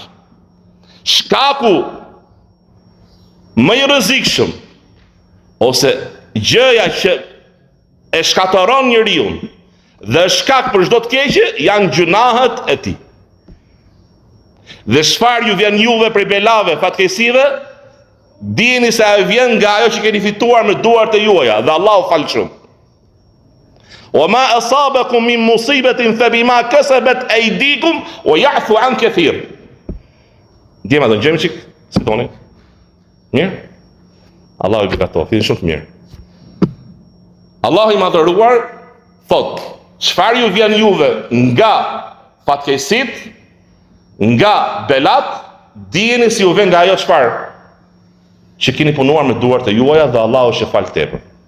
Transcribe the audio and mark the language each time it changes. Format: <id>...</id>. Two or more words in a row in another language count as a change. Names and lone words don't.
<sq>Shkaku më i rrezikshëm ose gjëja që e shkatëron njeriu dhe shkak për çdo të keqe janë gjunahet e tij. Dhe çfarë ju vjen juve prej belave, fatkeqësive, dini se ajo vjen nga ajo që keni fituar me duart e juaja, dhe Allahu fal shumë.</sq> <ar>وما أصابكم من مصيبة فبما كسبت أيديكم ويعفو عن كثير.</ar> <sq>Djema do gjemi çik, si thoni? Mirë? Allahu i beqato, fin shumë të mirë. Allahu i madhëruar thot, çfarë ju vjen juve nga fatkeqësitë, nga belat, dijeni si ju vjen nga ajo çfarë që keni punuar me duart e juaja dhe Allahu është fal tepër.</sq>